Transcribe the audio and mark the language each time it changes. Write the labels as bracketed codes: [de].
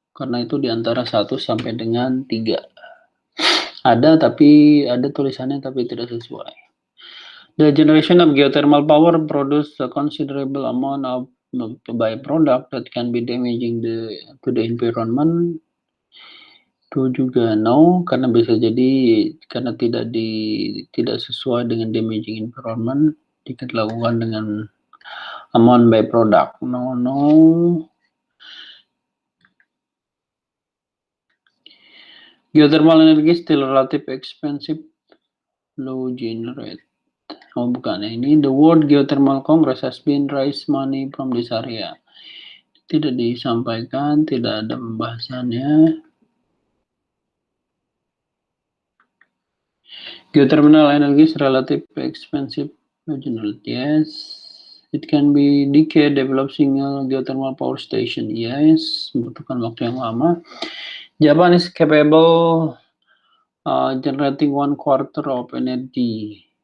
[id] Karena itu di antara 1 sampai dengan 3. Ada tapi ada tulisannya tapi tidak sesuai. [en] The generation of geothermal power produce a considerable amount of byproduct that can be damaging to the environment. [id] Itu juga no, karena bisa jadi karena tidak sesuai dengan damaging environment jika dilakukan dengan amount byproduct. No. [en] Geothermal energy still relative expensive, low generate. [id] Oh bukan, ini [en] the World Geothermal Congress has been raise money from this area. [id] Tidak disampaikan, tidak ada pembahasannya. [en] Geothermal energy is relative expensive, low generate, yes. It can be decade developing a geothermal power station. [id] Yes, membutuhkan waktu yang lama. [en] Japan is capable generating 1/4 of energy.